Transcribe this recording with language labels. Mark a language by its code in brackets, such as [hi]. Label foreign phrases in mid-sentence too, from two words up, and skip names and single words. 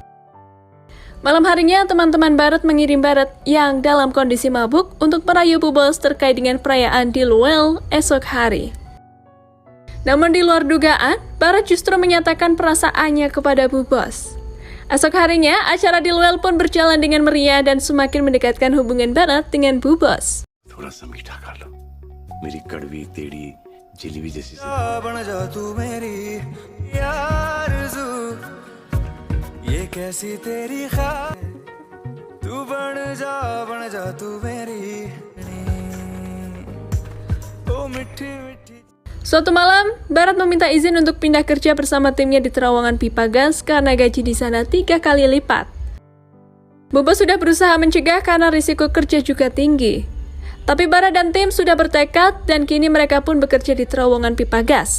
[id] Malam harinya, teman-teman Barat mengirim Barat yang dalam kondisi mabuk untuk merayu Bu Bos terkait dengan perayaan di Luel esok hari. Namun di luar dugaan, Barat justru menyatakan perasaannya kepada Bu Bos. Esok harinya, acara di Luel pun berjalan dengan meriah dan semakin mendekatkan hubungan Barat dengan Bu Bos. [hi] बन जा तू मेरी आरज़ू ये कैसी तेरी ख्वाब तू बन जा तू मेरी ओ मिठी मिठी. [id] Suatu malam, Barat meminta izin untuk pindah kerja bersama timnya di terowongan pipa gas karena gaji di sana 3 kali lipat. Bu Bos sudah berusaha mencegah karena risiko kerja juga tinggi. Tapi Barat dan tim sudah bertekad dan kini mereka pun bekerja di terowongan pipa gas.